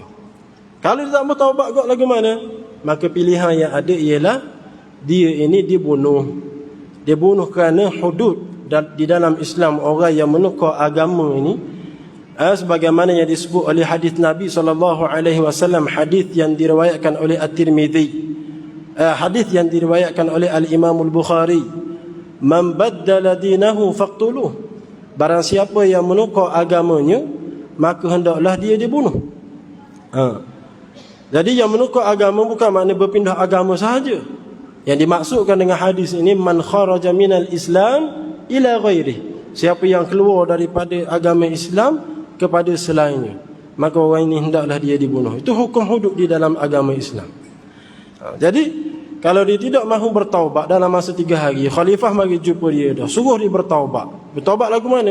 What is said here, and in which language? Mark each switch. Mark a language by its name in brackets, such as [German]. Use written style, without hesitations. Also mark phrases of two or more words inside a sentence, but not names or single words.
[Malay] Kalau dia tak mau taubat kok lagu mana? Maka pilihan yang ada ialah dia ini dibunuh. Dia bunuh kerana hudud di dalam Islam, orang yang menukar agama ini, sebagaimana yang disebut oleh hadis Nabi SAW, hadis yang diriwayatkan oleh At-Tirmidzi, hadis yang diriwayatkan oleh Al-Imam Al-Bukhari, [Arabic] من بدل دينه فاقتلوه, [Malay] barang siapa yang menukar agamanya, maka hendaklah dia dibunuh. Jadi yang menukar agama bukan makna berpindah agama sahaja. Yang dimaksudkan dengan hadis ini, [Arabic] من خرج من الإسلام إلى غيري, [Malay] siapa yang keluar daripada agama Islam kepada selainnya, maka orang ini hendaklah dia dibunuh. Itu hukum hudud di dalam agama Islam. Jadi kalau dia tidak mahu bertaubat dalam masa 3 hari, khalifah mari jumpa dia dah, suruh dia bertaubat. Bertaubat lagu mana?